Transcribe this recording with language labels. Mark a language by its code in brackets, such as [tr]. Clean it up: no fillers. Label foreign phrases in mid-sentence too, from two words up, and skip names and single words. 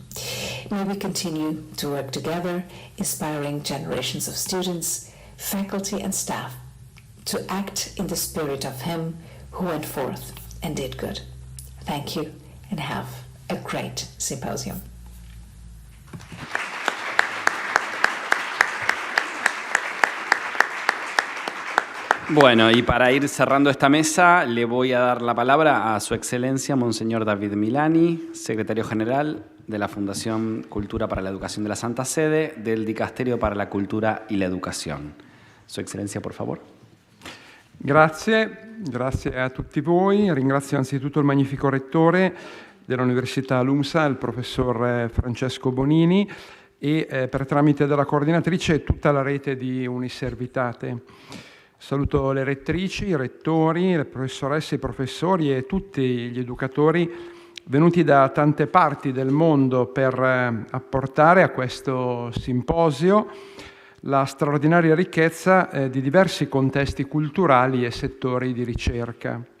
[en] May we continue to work together, inspiring generations of students, faculty and staff to act in the spirit of him who went forth and did good. Thank you and have a great symposium. [es] Bueno, y para ir cerrando esta mesa, le voy a dar la palabra a Su Excelencia Monseñor David Milani, Secretario General de la Fundación Cultura para la Educación de la Santa Sede, del Dicasterio para la Cultura y la Educación. Su Excelencia, por favor. [it] Grazie a tutti voi. Ringrazio anzitutto il magnifico Rettore dell'Università LUMSA, il Professor Francesco Bonini, e per tramite della coordinatrice tutta la rete di Uniservitate. Saluto le rettrici, i rettori, le professoresse, i professori e tutti gli educatori venuti da tante parti del mondo per apportare a questo simposio la straordinaria ricchezza di diversi contesti culturali e settori di ricerca.